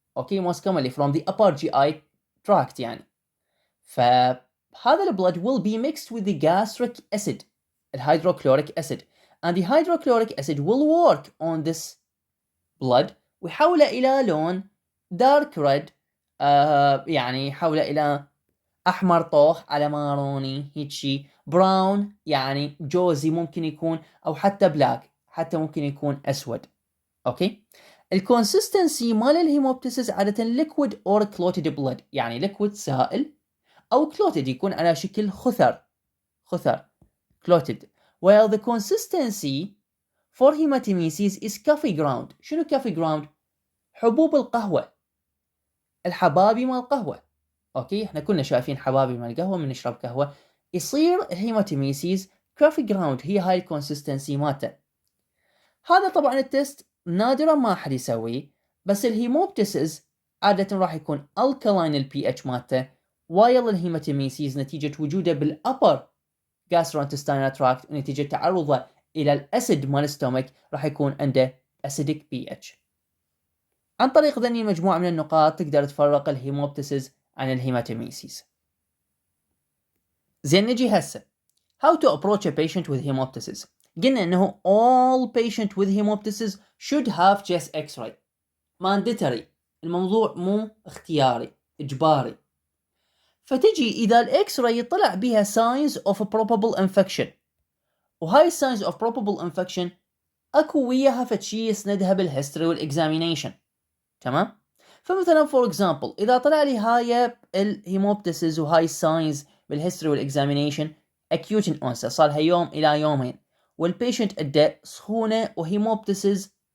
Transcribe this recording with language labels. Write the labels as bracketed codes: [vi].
[en] Okay, most commonly from the upper GI tract يعني. [ar] فهذا البلد [en] will be mixed with the gastric acid [ar] الهيدروكلوريك [en] acid and the hydrochloric acid will work on this blood [ar] ويحوله إلى لون دارك ريد، يعني يحوله إلى أحمر طوخ على ماروني هيك شي، براون يعني جوزي ممكن يكون، أو حتى بلاك، حتى ممكن يكون أسود. أوكي. الكونسستنسي مال الهيموبتسيس عادة [en] liquid or clotted blood، [ar] يعني liquid سائل أو clotted يكون على شكل خثر clotted، [en] while the consistency for hematemesis is coffee ground. [ar] شنو coffee ground؟ حبوب القهوة، الحبابي مال القهوة. اوكي، احنا كنا شايفين حبابي مال القهوة من نشرب قهوة، يصير الهيماتيميسيس كوفي جراوند، هي هاي الكونسستنسي مالته. هذا طبعا التست نادرا ما احد يسويه، بس الهيموبتسيس عادة راح يكون الكلاين البي اتش مالته، وايل الهيماتيميسيس نتيجة وجوده بالابر gastrointestinal tract ونتيجة تعرضه الى الاسيد مال الستومك راح يكون عنده acidic pH. عن طريق ذني مجموعة من النقاط تقدر تفرق الهيموبتسيس عن الهيماتيميسيس. زين نجي هسه [en] how to approach a patient with hemoptysis. [ar] قلنا انه [en] all patient with hemoptysis should have chest x-ray mandatory، [ar] الموضوع مو اختياري، اجباري. فتجي اذا الاكس راي طلع بها [en] signs of probable infection، [ar] وهاي signs of probable infection اكو وياها فتشي يسندها بالهيستوري والاكزامينيشن، تمام؟ فمثلا فور اكزامبل اذا طلع لي هاي الهيموبتسيس وهاي الساينز بالهيستوري والاكزامينيشن acute in onset، صار لها يوم الى يومين، والبيشنت عنده سخونه وهيموبتسيس